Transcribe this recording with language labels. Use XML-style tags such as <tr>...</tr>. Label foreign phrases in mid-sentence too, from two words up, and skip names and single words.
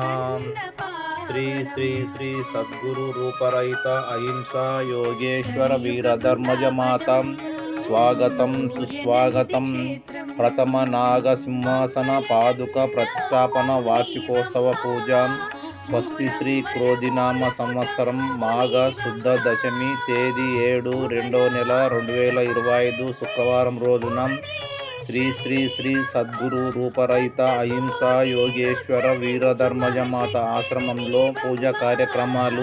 <sa>श्री श्री श्री सद्गुरु रूपरहित अहिंसा योगेश्वर वीरधर्मज माता स्वागतं सुस्वागतं। प्रथम नाग सिंहासन पादुक प्रतिष्ठापन वार्षिकोत्सव पूजा।</sa> <te>స్వస్తి శ్రీ క్రోధినామ సంవత్సరం మాఘ శుద్ధ దశమి తేదీ 7/2/2025 శుక్రవారం రోజున శ్రీ శ్రీ శ్రీ సద్గురు రూపరహిత అహింసా యోగేశ్వర వీరధర్మజ మాత ఆశ్రమంలో పూజా కార్యక్రమాలు.</te>